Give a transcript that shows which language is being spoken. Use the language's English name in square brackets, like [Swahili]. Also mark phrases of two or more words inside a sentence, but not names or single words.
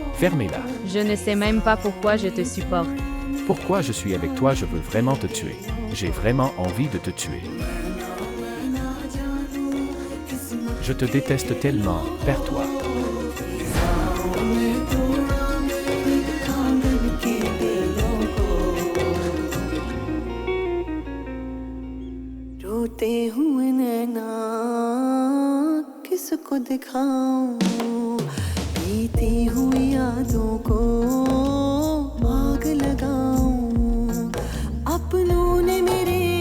[French] Fermez-la. Je ne sais même pas pourquoi je te supporte. Pourquoi je suis avec toi, je veux vraiment te tuer. J'ai vraiment envie de te tuer. Je te déteste tellement, perds-toi. [Hindi] रोते हुए नैना किसको दिखाऊं बीती हुई यादों को आग लगाऊं अपनों ने मेरे